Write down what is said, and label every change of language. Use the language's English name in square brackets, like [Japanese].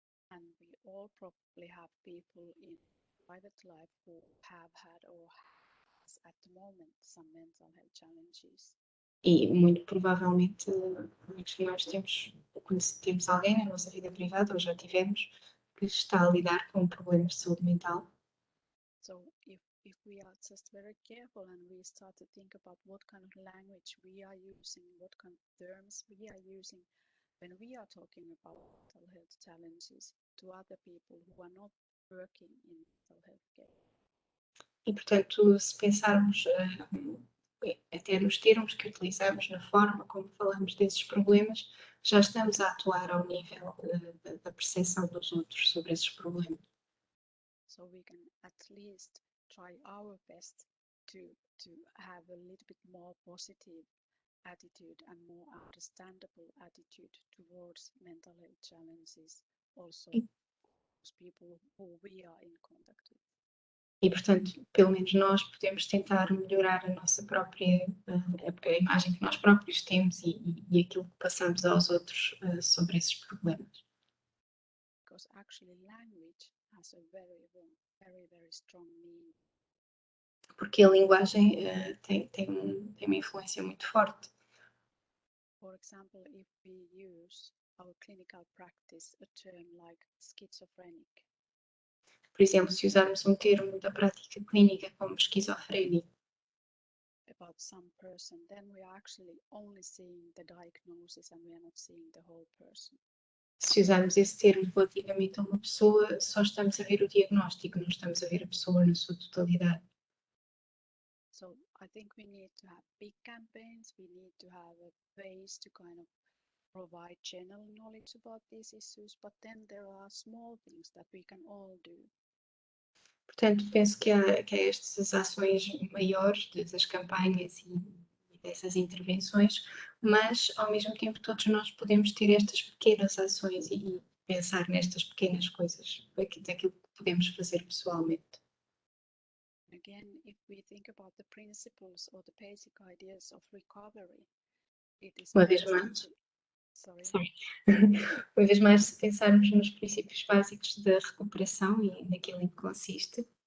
[English] and we all probably have people in private life who have had or has at the moment some mental health challenges. [Portuguese] e muito provavelmente muitos de nós temos alguém na nossa vida privada, ou já tivemos, que está a lidar com problemas de saúde mental. [English] So if we are just very careful and we start to think about what kind of language we are using, what kind of terms we are using when we are talking about mental health challenges to other people who are not working in mental health care. [Portuguese] E, portanto, se pensarmos até nos termos que utilizamos, na forma como falamos desses problemas, já estamos a atuar ao nível da percepção dos outros sobre esses problemas. [English] So we can at least try our best to have a little bit more positive attitude and more understandable attitude towards mental health challenges, also those people who we are in contact with. [Portuguese] E, portanto, pelo menos nós podemos tentar melhorar a nossa própria, a imagem que nós próprios temos e aquilo que passamos aos outros sobre esses problemas. [English] Because actually language has a very, very strong meaning. [Portuguese] Porque a linguagem tem uma influência muito forte. [English] For example, if we use our clinical practice a term like schizophrenic, [Portuguese] Por exemplo, se usarmos um termo da prática clínica como esquizofrénico [English] about some person, then we are actually only seeing the diagnosis and we are not seeing the whole person. [Portuguese] se usarmos esse termo relativamente a uma pessoa, só estamos a ver o diagnóstico, não estamos a ver a pessoa na sua totalidade. [English] So I think we need to have big campaigns, we need to have ways to kind of provide general knowledge about these issues, but then there are small things that we can all do. [Portuguese] Portanto, penso que há estas ações maiores das campanhas e dessas intervenções, mas ao mesmo tempo todos nós podemos ter estas pequenas ações e pensar nestas pequenas coisas, daquilo que podemos fazer pessoalmente. [English] Again, if we think about the principles or the basic ideas of recovery, it is [Portuguese] Uma vez mais, uma vez mais, se pensarmos nos princípios básicos da recuperação e naquilo em que consiste,